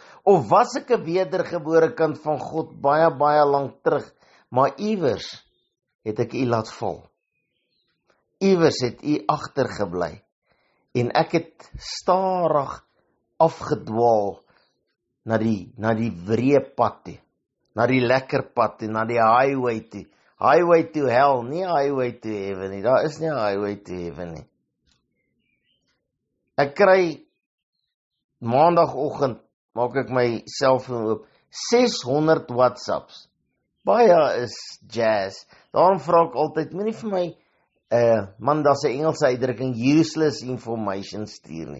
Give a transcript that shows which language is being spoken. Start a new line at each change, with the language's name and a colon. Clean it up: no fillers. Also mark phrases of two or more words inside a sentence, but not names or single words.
Afrikaans: Of was ek 'n wedergebore kind van God baie lank terug, maar iewers het ek u laat val. Iewers het u agtergebly en ek het stadig afgedwaal na die breë pad toe, na die lekker pad toe, na die highway toe.
English: Highway to hell,
Afrikaans: nie
English: highway to heaven
Afrikaans: nie. Daar is nie 'n
English: highway to heaven
Afrikaans: nie. Ek kry maandagoggend, maak ek my selfoon oop, 600 WhatsApps. Baie is jazz. Daarom vra ek altyd, moenie vir my, man, daar's 'n Engelse uitdrukking,
English: useless information
Afrikaans: stuur nie.